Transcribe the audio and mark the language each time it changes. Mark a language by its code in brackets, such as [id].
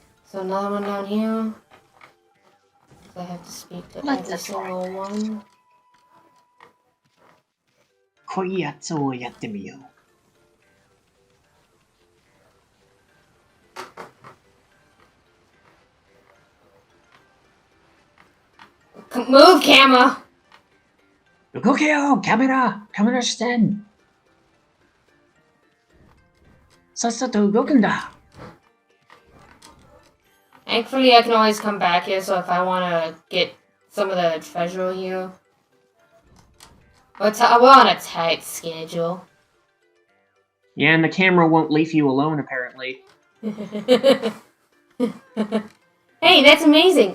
[en] So another one down here. I have to speak to every single one. [ja] こういうやつをやってみよう。 [en] Move, camera! [ja] 動けよカメラ視点さっさと動くんだ [en] Thankfully, I can always come back here, so if I want to get some of the treasure here. We're on a tight schedule. Yeah, and the camera won't leave you alone, apparently. Hey, that's amazing!